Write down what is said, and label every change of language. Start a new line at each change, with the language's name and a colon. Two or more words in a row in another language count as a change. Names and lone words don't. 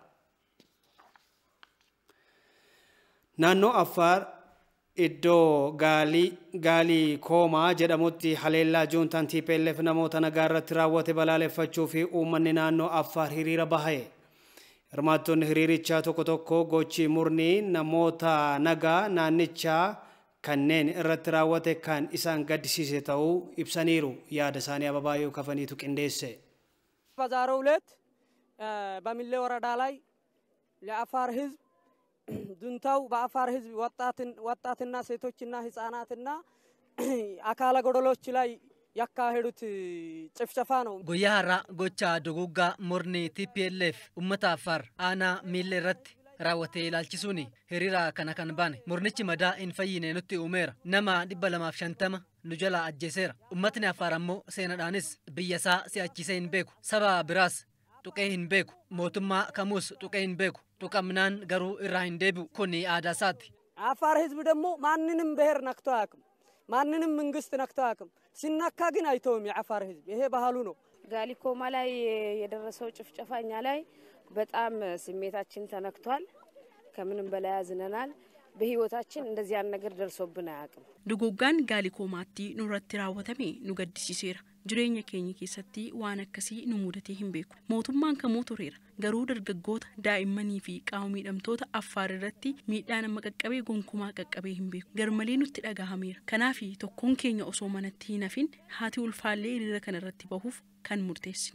Oromo: Naannoo Affaar iddoo gaalii koomaa jedhamutti haleellaa juuntaan TPLF namoota nagaa irratti raawwate balaaleffachuu fi uummanni naannoo Affaar hiriira bahe. Hirmaattonni hiriirichaa tokko gochi murnii namoota nagaa naannichaa kanneen irratti raawwate kan isaan gaddisiise ta'uu ibsaniiru yaada isaanii ababaayoo kafaniitu qindeesse.
Amharic: በዛሬው ዕለት በሚሌ ወረዳ ላይ ለአፋር ህዝብ ዱንታው በአፋር ህዝብ ወጣትና ሴቶችና ህፃናትና አካለ ጎደሎች ላይ ያካሄዱት ጭፍጨፋ ነው
Oromo: guyyaa har'a gocha duguuggaa murni TPLF ummata Affaar aanaa miillee irratti raawwatee ilaalchisuuni hiriira kana kan baane murnichi madaa hin fayyine nutti uumeera nama 250 nu jala ajjeeseera ummatni Affaar ammoo seenadhaanis biyya isaa si'achisee hin beeku saba biraas tuqee hin beeku. Mootummaa kamuus tuqee hin beeku. Tuqamnaan garuu irraa hin deebi'u. Kuni aadaa isaati.
Amharic: አፋር ህዝብ ደግሞ ማንንም ብሔር ነክቶ አያውቅም። ማንንም መንግስት ነክቶ አያውቅም። ሲነካ ግን አይተውም የአፋር ህዝብ። ይሄ ባህሉ ነው። ጋሊኮማ ላይ የደረሰው ጭፍጨፋ እኛ ላይ በጣም ስሜታችን ተነክቷል። ከምንም በላይ አዝነናል። በህይወታችን እንደዚህ ያን ነገር ደርሶብን አያውቅም።
Oromo: duguuggaan Gaalikoomaatti nurratti raawwatame nu gaddisiiseera. Jireenya keenya keessatti waan akkasii nu mudatee hin beeku. Mootummaan kamuu tureera. Garuu dargaggoota, daa'immanii fi qaama miidhamtoota Affaar irratti miidhaan amma qaqqabee gonkumaa qaqqabee hin beeku. Garmalee nutti dhagahameera. Kanaaf tokkoon keenya osoo manatti hin hafin haati ulfaallee hiriira kana irratti bahuuf kan murteessine.